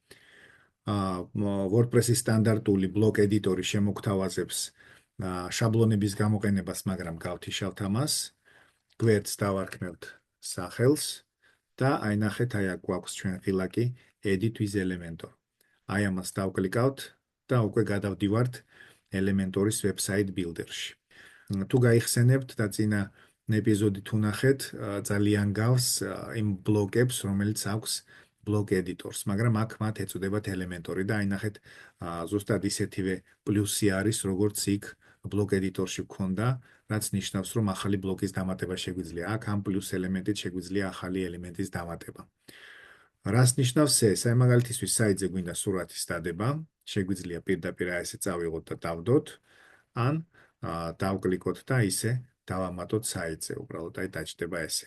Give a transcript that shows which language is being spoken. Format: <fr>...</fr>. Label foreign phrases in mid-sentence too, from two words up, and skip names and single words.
<ka>WordPress-ის სტანდარტული ბლოკ ედიტორი შემოგთავაზებს შაბლონების გამოყენებას, მაგრამ გავთიშავთ ამას. გვერდს დავარქმევთ სახელს და აი ნახეთ, აი აქ გვაქვს ჩვენ ღილაკი</ka> <en>Edit with Elementor.</en> <ka>აი ამას დავკლიკავთ და უკვე გადავდივართ Elementor-ის</ka> <en>website builder-</en> <ka>ში. თუ გაიხსენებთ და წინა ეპიზოდი თუ ნახეთ, ძალიან გავს იმ ბლოკებს, რომელიც აქვს</ka> <en>block editors,</en> <ka>მაგრამ აქ მათ ეწოდებათ elementor-ი და აი ნახეთ, ზუსტად ისეთივე პლუსი არის, როგორც იქ</ka> <en>block editor-</en> <ka>ში გქონდა, რაც ნიშნავს, რომ ახალი ბლოკის დამატება შეგვიძლია. აქ ამ პლუს ელემენტით შეგვიძლია ახალი ელემენტის დამატება. რას ნიშნავს ეს? აი მაგალითისთვის საიტზე გვინდა სურათის დადება, შეგვიძლია პირდაპირ ესე წავიღოთ და დავდოთ, ან დავკლიკოთ და ისე დავამატოთ საიტზე, უბრალოდ აი დაჭდება ესე.</ka>